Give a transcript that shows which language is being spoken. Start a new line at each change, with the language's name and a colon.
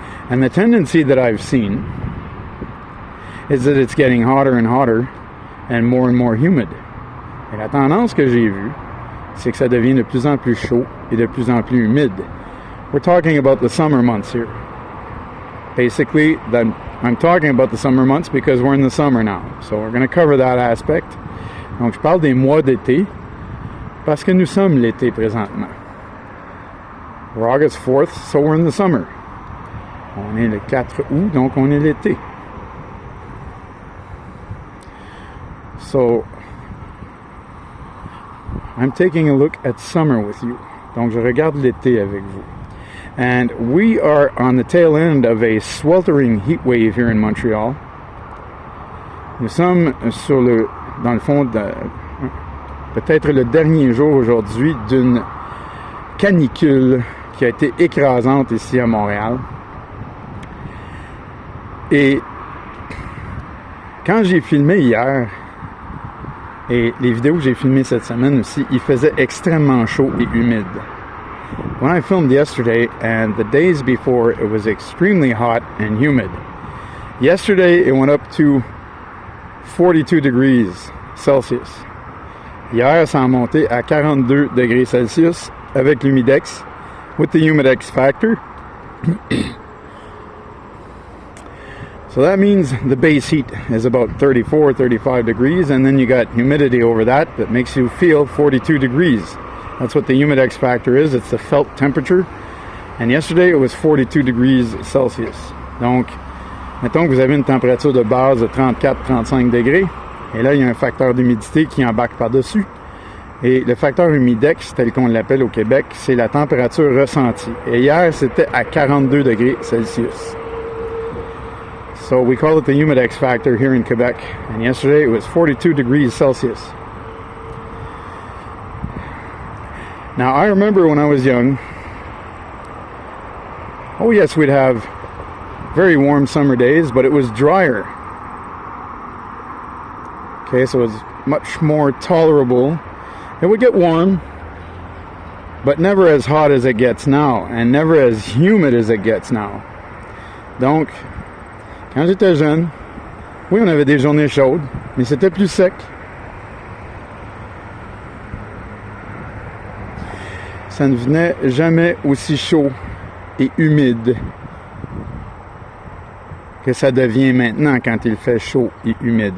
English: And the tendency that I've seen is that it's getting hotter and hotter and more humid.
French: Et la tendance que j'ai vue, c'est que ça devient de plus en plus chaud et de plus en plus humide.
English: We're talking about the summer months here. Basically, I'm talking about the summer months because we're in the summer now. So we're going to cover that aspect.
French: Donc je parle des mois d'été parce que nous sommes l'été présentement.
English: We're August 4th, so we're in the summer.
French: On est le 4 août, donc on est l'été.
English: So I'm taking a look at summer with you.
French: Donc je regarde l'été avec vous.
English: And we are on the tail end of a sweltering heat wave here in Montreal.
French: Nous sommes dans le fond, peut-être le dernier jour aujourd'hui d'une canicule qui a été écrasante ici à Montréal. Et quand j'ai filmé hier, et les vidéos que j'ai filmées cette semaine aussi, il faisait extrêmement chaud et humide.
English: When I filmed yesterday and the days before, it was extremely hot and humid. Yesterday, it went up to 42 degrees Celsius.
French: Hier, ça a monté à 42 degrés Celsius avec l'humidex,
English: with the humidex factor. So that means the base heat is about 34, 35 degrees, and then you got humidity over that makes you feel 42 degrees. That's what the humidex factor is. It's the felt temperature. And yesterday, it was 42 degrees Celsius.
French: Donc, mettons que vous avez une température de base de 34-35 degrés. Et là, il y a un facteur d'humidité qui embarque par-dessus. Et le facteur humidex, tel qu'on l'appelle au Québec, c'est la température ressentie. Et hier, c'était à 42 degrés Celsius.
English: So we call it the humidex factor here in Quebec. And yesterday, it was 42 degrees Celsius. Now, I remember when I was young, oh yes, we'd have very warm summer days, but it was drier. Okay, so it was much more tolerable. It would get warm, but never as hot as it gets now, and never as humid as it gets now.
French: Donc, quand j'étais jeune, oui, on avait des journées chaudes, mais c'était plus sec. Ça ne venait jamais aussi chaud et humide que ça devient maintenant quand il fait chaud et humide.